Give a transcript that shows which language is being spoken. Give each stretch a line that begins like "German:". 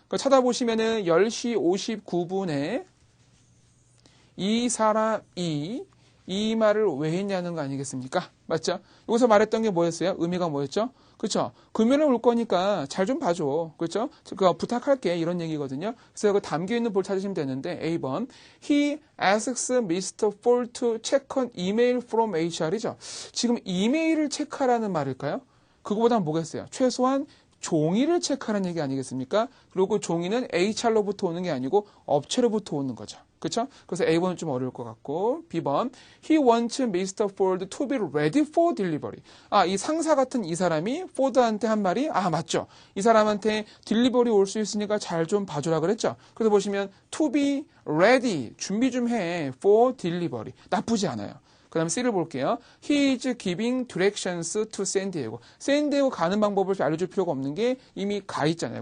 Korean: 찾아보시면은 10시 59분에 이 사람이 이 말을 왜 했냐는 거 아니겠습니까? 맞죠? 여기서 말했던 게 뭐였어요? 의미가 뭐였죠? 그렇죠? 금요일에 올 거니까 잘 좀 봐줘. 그렇죠? 부탁할게. 이런 얘기거든요. 그래서 그 담겨있는 볼 찾으시면 되는데 A번
English: He asks Mr. Ford to check on email from HR이죠.
Korean: 지금 이메일을 체크하라는 말일까요? 그거보다는 뭐겠어요? 최소한 종이를 체크하라는 얘기 아니겠습니까? 그리고 종이는 HR로부터 오는 게 아니고 업체로부터 오는 거죠. 그렇죠? 그래서 A번은 좀 어려울 것 같고 B번
English: He wants Mr. Ford to be ready for delivery.
Korean: 이 상사 같은 이 사람이 포드한테 한 말이 맞죠. 이 사람한테 딜리버리 올 수 있으니까 잘 좀 봐주라 그랬죠. 그래서 보시면 to be ready 준비 좀 해 for delivery 나쁘지 않아요. 그 다음에 C를 볼게요.
English: He is giving directions to San Diego.
Korean: 샌디에고 가는 방법을 알려줄 필요가 없는 게 이미 가 있잖아요.